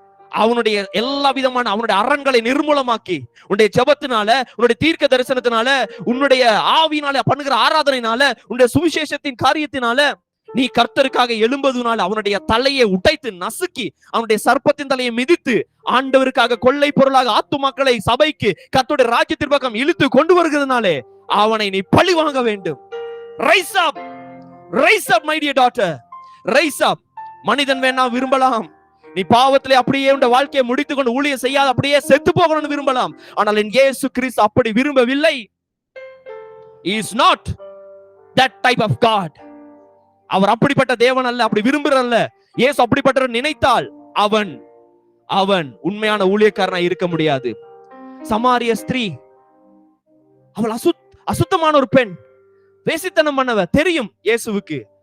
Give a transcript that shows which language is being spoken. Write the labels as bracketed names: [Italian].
[Tamil] அவனுடைய எல்லா விதமான அவனுடைய அரண்களை நிர்மூலமாக்கி, உன்னுடைய ஜெபத்தினால, உன்னுடைய தீர்க்க தரிசனத்தினால, உன்னுடைய ஆவியினால பண்ணுகிற ஆராதனையினால, உன்னுடைய சுவிசேஷத்தின் காரியத்தினால நீ கர்த்தருக்காக எழும்பதுனால அவனுடைய தலையை உடைத்து நசுக்கி, அவனுடைய சர்ப்பத்தின் தலையை மிதித்து, ஆண்டவருக்காக கொள்ளை பொருளாக ஆத்துமாக்களை சபைக்கு கர்த்தருடைய ராஜ்யத்தின் பக்கம் இழுத்து கொண்டு வருகிறதுனாலே அவனை நீ பழி வாங்க வேண்டும். [English] Rise up, rise up my dear daughter, rise up. [Tamil] மனிதன் வேணா விரும்பலாம், நீ பாவத்திலே அப்படியே உன் வாழ்க்கையை முடித்துக் கொண்டு ஊழியம் செய்யாத அப்படியே செத்து போகணும்னு விரும்பலாம். ஆனால் என் இயேசு கிறிஸ்து அப்படி விரும்பவில்லை. [English] He is not that type of God. [Tamil] அவர் அப்படிப்பட்ட தேவன் அல்ல, அப்படி விரும்புறல்ல. இயேசு அப்படிப்பட்ட நினைத்தால் அவன் அவன் உண்மையான ஊழியக்காரனா இருக்க முடியாது. சமாரிய ஸ்திரீ, அவள் அசுத்தமான ஒரு பெண், வேசித்தனம் பண்ணவ, தெரியும் இயேசுவுக்கு.